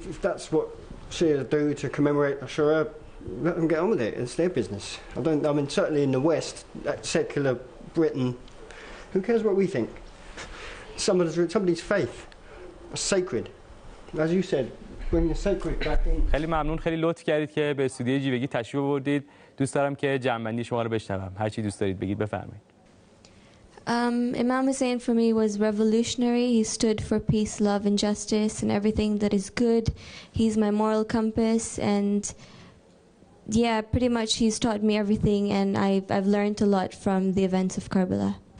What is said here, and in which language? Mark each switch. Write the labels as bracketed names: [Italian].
[English] If that's what Shia do to commemorate Ashura, let them get on with it. It's their business. I mean, certainly in the West, that secular Britain, who cares what we think? Somebody's faith, sacred. As you said, bring the sacred back in. [Persian] خیلی ممنون، خیلی لطف کردید که به استودیو جیوگی تشریف آوردید. دوست دارم که جمع‌بندی شما رو بشنوم. هر چی دوست دارید بگید، بفرمایید. [English] Imam Hussein for me was revolutionary. He stood for peace, love, and justice, and everything that is good. He's my moral compass, and yeah, pretty much he's taught me everything, and I've learned a lot from the events of Karbala.